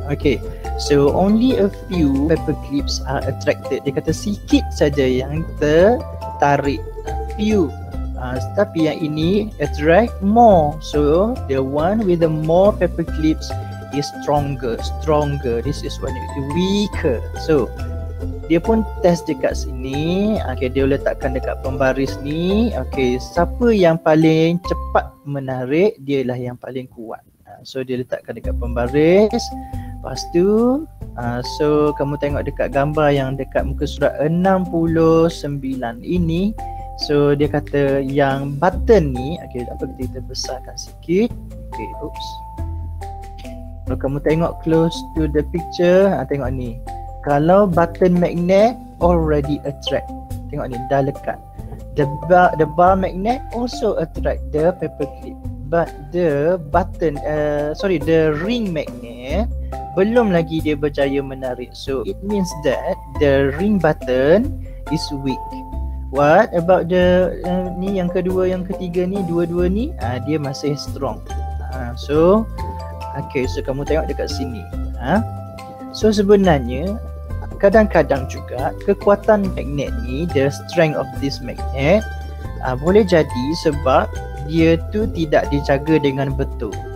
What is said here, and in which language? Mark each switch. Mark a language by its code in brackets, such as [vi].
[en] Okay, so only a few paper clips are attracted. [ms] Dia kata sikit saja yang tertarik, few. Tapi yang ini [en] attract more. So the one with the more paper clips is stronger. This is one weaker. [ms] So dia pun test dekat sini. Okay, dia letakkan dekat pembaris ni. Okay, siapa yang paling cepat menarik, dialah yang paling kuat. So dia letakkan dekat pembaris. Lepas tu so kamu tengok dekat gambar yang dekat muka surat 69 ini. So dia kata yang button ni, okay, apa kita besarkan sikit. Okay, oops. Kalau kamu tengok [en] close to the picture, [ms] tengok ni. Kalau button magnet [en] already attract, [ms] tengok ni dah lekat. [en] The bar magnet also attract the paper clip, but the button, the ring magnet [ms] belum lagi dia berjaya menarik. [en] So it means that the ring button is weak. What about the [ms] ni yang kedua, yang ketiga ni, dua-dua ni dia masih strong. So okay, so kamu tengok dekat sini. So sebenarnya kadang-kadang juga kekuatan magnet ni, [en] the strength of this magnet [ms] boleh jadi sebab dia tu tidak dijaga dengan betul.